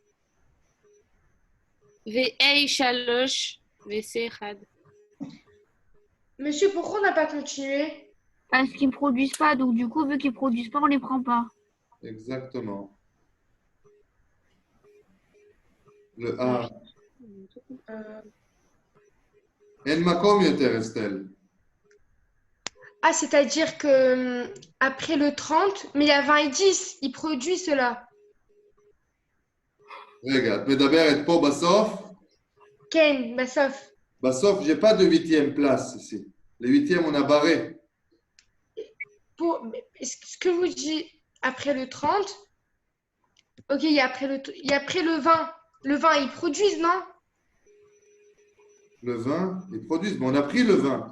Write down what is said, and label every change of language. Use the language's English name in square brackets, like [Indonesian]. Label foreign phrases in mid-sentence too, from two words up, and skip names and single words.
[French] VA, chaloche, VC, rad. Monsieur, pourquoi on n'a pas continué? Parce qu'ils ne produisent pas, donc du coup, vu qu'ils ne produisent pas, on ne les prend pas. Exactement. Le A. [Hebrew] אין מקום יותר, אסתל. [French] Ah, c'est-à-dire que après le 30, mais il y a 20 et 10, ils produisent cela. [Hebrew] רגע, את מדברת פה בסוף? כן, בסוף. בסוף, [French] j'ai pas de 8e place ici. Les 8e, on a barré. Ce que vous dites après le 30, ok, il y a après le 20. Le 20, ils produisent, non? Le 20, ils produisent. Mais on a pris le 20.